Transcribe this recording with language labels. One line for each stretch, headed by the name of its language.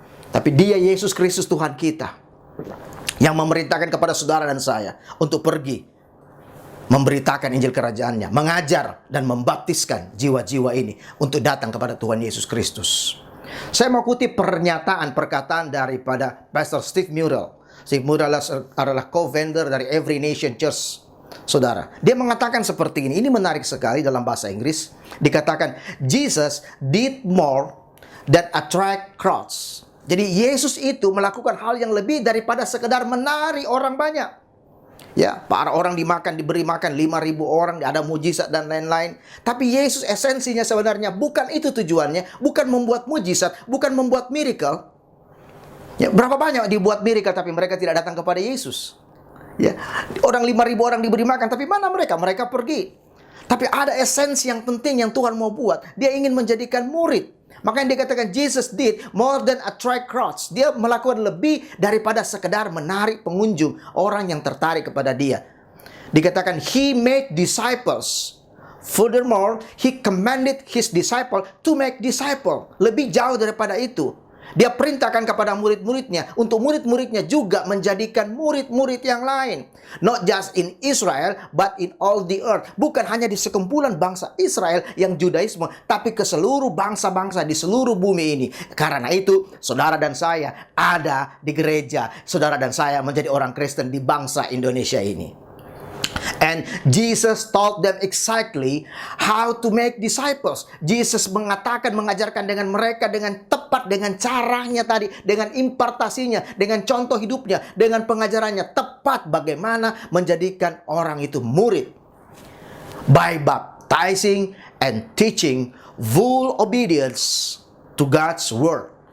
Indonesian: Tapi dia, Yesus Kristus, Tuhan kita, yang memerintahkan kepada saudara dan saya untuk pergi memberitakan Injil Kerajaannya, mengajar dan membaptiskan jiwa-jiwa ini untuk datang kepada Tuhan Yesus Kristus. Saya mau kutip perkataan daripada Pastor Steve Murrell. Steve Murrell adalah co-founder dari Every Nation Church, Saudara. Dia mengatakan seperti ini menarik sekali dalam bahasa Inggris. Dikatakan,
English: Jesus did more than attract crowds.
Indonesian: Jadi Yesus itu melakukan hal yang lebih daripada sekedar menarik orang banyak. Ya, para orang diberi makan 5.000 orang, ada mujizat dan lain-lain. Tapi Yesus esensinya sebenarnya bukan itu tujuannya, bukan membuat mujizat, bukan membuat miracle. Ya, berapa banyak dibuat miracle tapi mereka tidak datang kepada Yesus. Ya, orang 5.000 orang diberi makan, tapi mana mereka? Mereka pergi. Tapi ada esensi yang penting yang Tuhan mau buat. Dia ingin menjadikan murid. Makanya dikatakan
English: Jesus did more than attract crowds.
Indonesian: Dia melakukan lebih daripada sekedar menarik pengunjung, orang yang tertarik kepada dia. Dikatakan
English: he made disciples. Furthermore, he commanded his disciple to make disciple.
Indonesian: Lebih jauh daripada itu. Dia perintahkan kepada murid-muridnya untuk murid-muridnya juga menjadikan murid-murid yang lain.
English: Not just in Israel, but in all the earth.
Indonesian: Bukan hanya di sekumpulan bangsa Israel yang Judaisme, tapi ke seluruh bangsa-bangsa di seluruh bumi ini. Karena itu, saudara dan saya ada di gereja. Saudara dan saya menjadi orang Kristen di bangsa Indonesia ini.
English: And Jesus taught them exactly how to make disciples.
Indonesian: Jesus mengatakan, mengajarkan dengan mereka dengan tepat, dengan caranya tadi, dengan impartasinya, dengan contoh hidupnya, dengan pengajarannya, tepat bagaimana menjadikan orang itu murid.
English: By baptizing and teaching full obedience to God's word.